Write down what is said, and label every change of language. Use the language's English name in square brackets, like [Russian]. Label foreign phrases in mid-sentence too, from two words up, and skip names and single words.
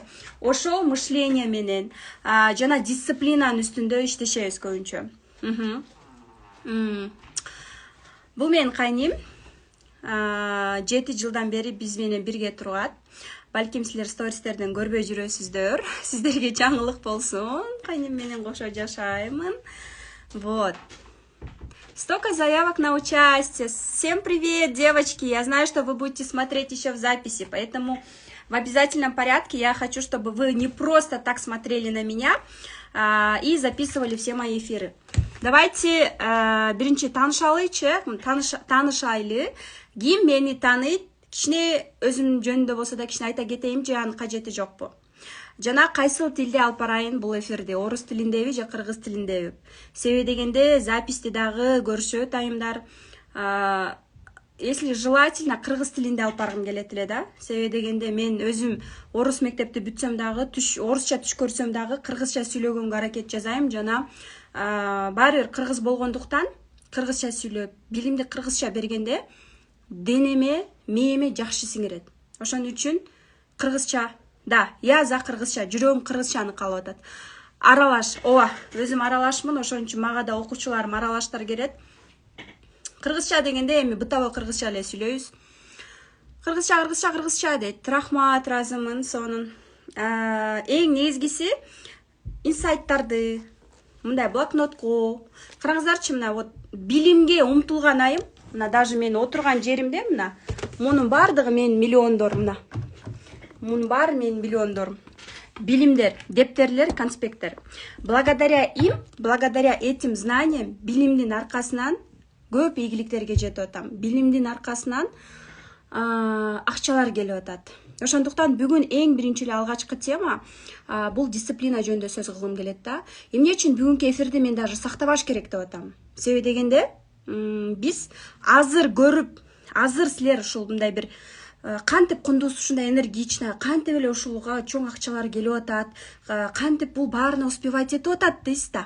[Kyrgyz] Ошол мышление менен жана дисциплинанын үстүндө иштешебиз көбүнчө. Бул менин кайним 7 жылдан бери биз менен бирге турат. Балким силер стористерден көрбөй жүрөсүздөр. Сиздерге жаңылык болсун. Кайним менен кошо жашаймын. [Russian] Вот. Столько заявок на участие. Всем привет, девочки. Я знаю, что вы будете смотреть еще в записи, поэтому в обязательном порядке я хочу, чтобы вы не просто так смотрели на меня и записывали все мои эфиры. [Kyrgyz] Давайте биринчи таанышайлы. Ким мени тааныйт? Кичине өзүм жөнүндө болсо да кичине айта кетейин, же анын кажети жокпу? Жана кайсыл тилде алып барайын бул эфирди? Орус тилиндеби же кыргыз тилиндеби? Себеби дегенде записти дагы көрүшөт айымдар. [Russian] Если желательно, [Kyrgyz] кыргыз тилинде алып баргым келет эле да. Себеби дегенде мен өзүм орус мектепти бүтсөм дагы, орусча түш көрсөм дагы кыргызча сүйлөгөнгө аракет жасайм. Жана баары бир кыргыз болгондуктан кыргызча сүйлөп, билимди кыргызча бергенде денеме, мээме жакшы сиңирет. Ошон үчүн кыргызча, да, [Russian] я за [Kyrgyz] кыргызча, жүрөгүм кыргызчаны каалап атат. Аралаш, ооба, өзүм аралашмын, ошон үчүн мага да окуучуларым аралаштар керек. Кыргызча дегенде эми бытовой кыргызча эле сүйлөйбүз. Кыргызча дейт. Рахмат, ыраазымын, сонун. Эң негизгиси инсайттарды мындай блокнотко караңыздарчы, мына вот билимге умтулган айым, мына даже мен отурган жеримде мына мунун баардыгы менин миллиондор, мына. Мунун баары менин миллиондорум. Билимдер, дептерлер, конспекттер. [Russian] Благодаря этим знаниям, [Kyrgyz] билимдин аркасынан көп ийгиликтерге жетип атам. Билимдин аркасынан акчалар келип атат. Ошондуктан бүгүн эң биринчи эле алгачкы тема бул дисциплина жөнүндө сөз кылгым келет да. Эмне үчүн бүгүнкү эфирди мен даже сактабаш керек деп атам? Себеби дегенде биз азыр силер ушул мындай бир кантип кундуз ушундай энергично, кантип эле ушулга чоң акчалар келип атат, кантип бул баарына успевать этип атат дейсиз да.